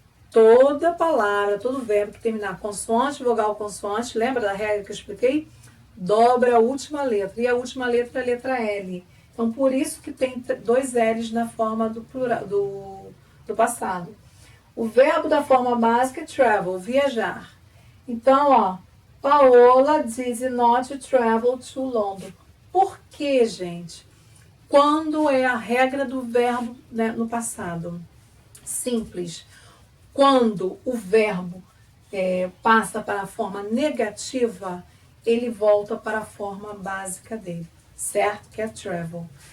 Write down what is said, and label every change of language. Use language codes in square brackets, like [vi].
[pt] Toda palavra, todo verbo que terminar consoante, vogal, consoante, lembra da regra que eu expliquei? Dobra a última letra. E a última letra é a letra L. Então, por isso que tem dois L's na forma do, plural, do passado. O verbo da forma básica é travel, viajar. Então, ó, [en] Paola did not travel to London. [pt] Por quê, gente? Quando é a regra do verbo, né, no passado? Simples. Quando o verbo passa para a forma negativa, ele volta para a forma básica dele, certo? Que é travel.